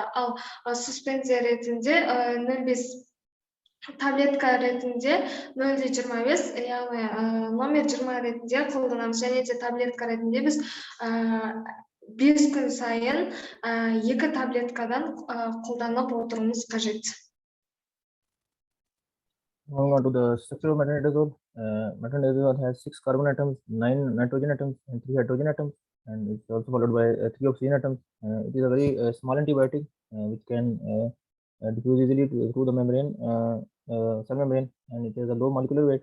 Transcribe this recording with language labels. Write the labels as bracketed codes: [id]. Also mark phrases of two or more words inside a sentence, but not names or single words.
[kk] Ал суспензия ретінде 0,5 таблетка ретінде 0,25, яғни номер 20 ретінде қолданамыз. Және де таблетка ретінде біз 5 күн сайын 2 таблеткадан қолданып отыруымыз қажет. [en] Moving on to the structure of metronidazole. Metronidazole has 6 carbon atoms, 9 nitrogen atoms, and 3 hydrogen atoms, and it's also followed by 3 oxygen atoms. It is a very small antibiotic which can diffuse easily through the membrane, cell membrane, and it has a low molecular weight.